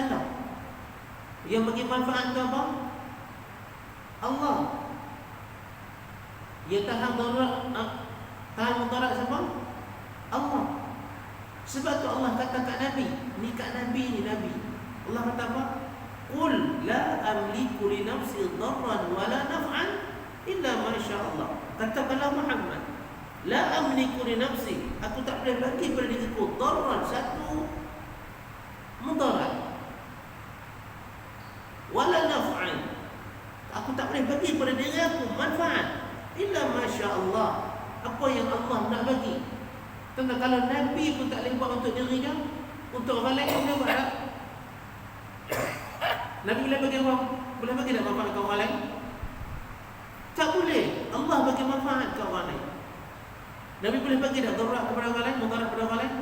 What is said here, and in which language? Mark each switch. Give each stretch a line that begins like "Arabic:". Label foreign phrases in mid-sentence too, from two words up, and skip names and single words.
Malay: Yang bagi manfaat tu apa? Allah. Dia tahan mudarat siapa? Allah. Sebab tu Allah kata kat Nabi, ni kat Nabi ni Nabi. Allah kata apa?
Arabic: قل لا أملك لنفسي ضرا ولا نفعا إلا ما شاء الله.
Malay: Katakanlah Muhammad,
Arabic: لا أملك لنفسي,
Malay: aku tak boleh bagi pada diriku dharran, satu mudarat,
Arabic: ولا نفعا,
Malay: aku tak boleh bagi pada diri aku manfaat,
Arabic: إلا ما شاء الله,
Malay: apa yang Allah nak bagi. Tentang kalau Nabi pun tak boleh buat untuk dirinya, untuk orang lain boleh buat tak? Nabi boleh bagi apa? Boleh bagi tak manfaat ke orang lain? Tak boleh. Allah bagi manfaat ke orang lain. Nabi boleh bagi tak darurat kepada orang lain, mudarat kepada orang lain?